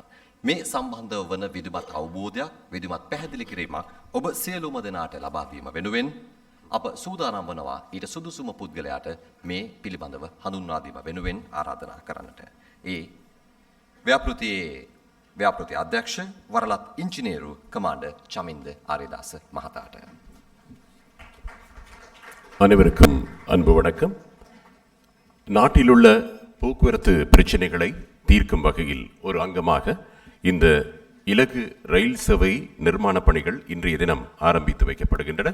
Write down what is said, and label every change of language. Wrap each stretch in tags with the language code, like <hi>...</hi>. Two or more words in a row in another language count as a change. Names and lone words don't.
<si>මේ සම්බන්ධව වන විධිමත් අවබෝධයක් විධිමත් පැහැදිලි කිරීමක් ඔබ සියලුම දෙනාට ලබා දීම වෙනුවෙන් අප සූදානම් වනවා ඊට සුදුසුම පුද්ගලයාට මේ පිළිබඳව හඳුන්වා දීම වෙනුවෙන් ආරාධනා කරන්නට. ඒ ව්‍යාපෘතියේ ව්‍යාපෘති අධ්‍යක්ෂ වරලත් ඉංජිනේරු කමාන්ඩර් චමින්ද ආරිදාස මහතාට.</si> <ta>அனைவருக்கும் அன்பு வணக்கம். நாட்டிலுள்ள போக்குவரத்து பிரச்சனைகளை தீர்க்கும் வகையில் ஒரு அங்கமாக இந்த இலகு ரயில் சேவை நிர்மாண பணிகள் இன்றைய தினம் ஆரம்பித்து வைக்கப்படுகின்றன.</ta>